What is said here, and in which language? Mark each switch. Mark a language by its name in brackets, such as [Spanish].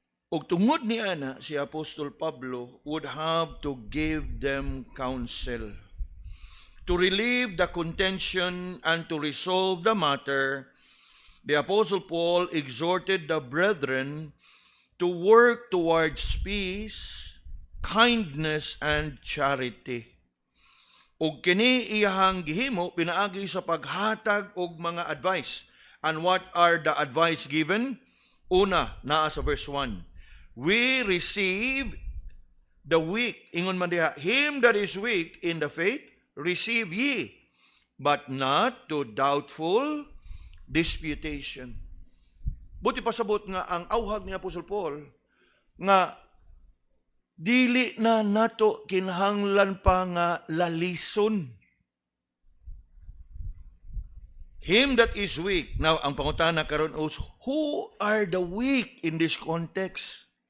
[Cebuano] Ug tungod ni ana, [English] si Apostol Pablo would have to give them counsel to relieve the contention and to resolve the matter. The Apostle Paul exhorted the brethren to work towards peace, kindness, and charity. [Cebuano] Ug kini iyahang gihimo pinaagi sa paghatag og mga advice. [English] And what are the advice given? [Cebuano] Una, naa sa [English] verse 1. We receive the weak. [Cebuano] Ingon man diha, [English] him that is weak in the faith, receive ye, but not to doubtful disputation. [Cebuano] Buti pasabot nga ang awhag ni Apostol Paul nga dili na nato kinahanglan pa nga lalison. [English] Him that is weak. Now, [Cebuano] ang pangutana karon [English] is, who are the weak in this context?